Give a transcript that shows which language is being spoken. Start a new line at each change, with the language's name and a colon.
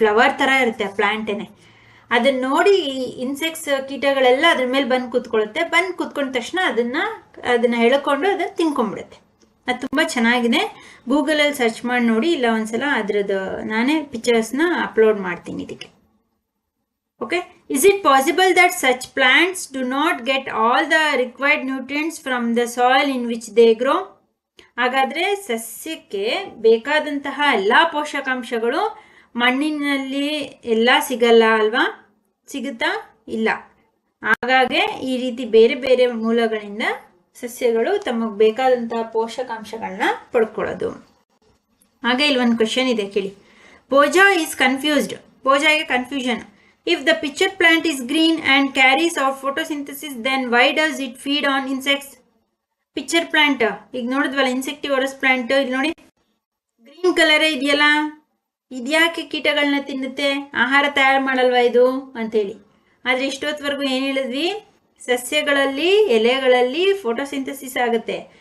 Kannada: Flower ಥರ ಇರುತ್ತೆ ಆ ಪ್ಲಾಂಟೇನೆ. ಅದನ್ನ ನೋಡಿ ಇನ್ಸೆಕ್ಟ್ಸ್, ಕೀಟಗಳೆಲ್ಲ ಅದ್ರ ಮೇಲೆ ಬಂದು ಕೂತ್ಕೊಳ್ಳುತ್ತೆ. ಬಂದು ಕೂತ್ಕೊಂಡ ತಕ್ಷಣ ಅದನ್ನ ಎಳ್ಕೊಂಡು ಅದನ್ನು ತಿನ್ಕೊಂಡ್ಬಿಡುತ್ತೆ. ಅದು ತುಂಬ ಚೆನ್ನಾಗಿದೆ. ಗೂಗಲಲ್ಲಿ ಸರ್ಚ್ ಮಾಡಿ ನೋಡಿ, ಇಲ್ಲ ಒಂದ್ಸಲ ಅದ್ರದ್ದು ನಾನೇ ಪಿಕ್ಚರ್ಸ್ನ ಅಪ್ಲೋಡ್ ಮಾಡ್ತೀನಿ ಇದಕ್ಕೆ. Okay.
English: Is it possible that such plants do not get all the required nutrients from the soil in which they grow?
Kannada: ಹಾಗಾದರೆ ಸಸ್ಯಕ್ಕೆ ಬೇಕಾದಂತಹ ಎಲ್ಲ ಪೋಷಕಾಂಶಗಳು ಮಣ್ಣಿನಲ್ಲಿ ಎಲ್ಲ ಸಿಗಲ್ಲ ಅಲ್ವಾ? ಸಿಗುತ್ತಾ? ಇಲ್ಲ. ಹಾಗಾಗಿ ಈ ರೀತಿ ಬೇರೆ ಬೇರೆ ಮೂಲಗಳಿಂದ ಸಸ್ಯಗಳು ತಮಗೆ ಬೇಕಾದಂತಹ ಪೋಷಕಾಂಶಗಳನ್ನ ಪಡ್ಕೊಳ್ಳೋದು. ಹಾಗೆ ಇಲ್ಲಿ ಒಂದು ಕ್ವೆಶನ್ ಇದೆ ಕೇಳಿ.
English: Pooja is confused.
Kannada: ಪೂಜಾಗೆ confusion.
English: If the pitcher plant is green and carries out photosynthesis, then why does it feed on insects?
Kannada: Pitcher plant ಈಗ ನೋಡಿದ್ವಲ್ಲ, ಇನ್ಸೆಕ್ಟಿವರಸ್ ಪ್ಲಾಂಟ್. ಇಲ್ಲಿ ನೋಡಿ, ಗ್ರೀನ್ ಕಲರೇ ಇದೆಯಲ್ಲ, ಇದ್ಯಾಕೆ ಕೀಟಗಳನ್ನ ತಿನ್ನುತ್ತೆ? ಆಹಾರ ತಯಾರು ಮಾಡಲ್ವಾ ಇದು ಅಂತೇಳಿ. ಆದರೆ ಇಷ್ಟೊತ್ತವರೆಗೂ ಏನು ಹೇಳಿದ್ವಿ? ಸಸ್ಯಗಳಲ್ಲಿ, ಎಲೆಗಳಲ್ಲಿ ಫೋಟೋಸಿಂಥಸಿಸ್ ಆಗುತ್ತೆ.